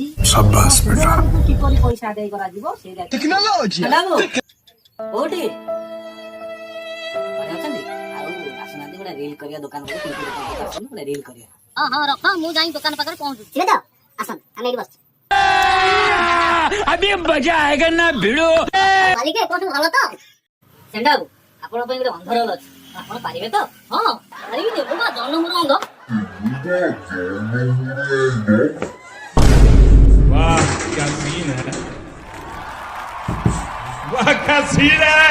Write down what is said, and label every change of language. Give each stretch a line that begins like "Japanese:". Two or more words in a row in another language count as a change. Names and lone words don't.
Odia: ବାବୁଙ୍କୁ କିପରି ପଇସା ଆଦାୟ କରାଯିବ ସେଇ କୋଉଠି ଅଛନ୍ତି? ଆଉ ଆସୁନାହାନ୍ତି ଗୋଟେ ରିଲ କରିବା ଦୋକାନ ଗୋଟେ ରିଲ କରିବା। ହଁ ରଖ ମୁଁ ଯାଇ ଦୋକାନ ପାଖରେ ପହଞ୍ଚୁଛି। ତ ଆସନ୍ତୁ ଆମେ ଏଠି ବସିଛୁ।
Hindi: अभी मजा आएगा ना भिड़ो।
Odia: ମାଲିକ ଏପଟୁ ଭଲ ତ? ଷେଣ୍ଢ ବାବୁ ଆପଣଙ୍କ ପାଇଁ ଗୋଟେ ଅନ୍ଧ ରୋଲ ଅଛି, ଆପଣ ପାରିବେ ତ? ହଁ ପାରିବି ଯେ, ମୁଁ ଜନ୍ମରୁ ଅନ୍ଧ।
Hindi: वाह क्या सीन है, वाह क्या सीन है।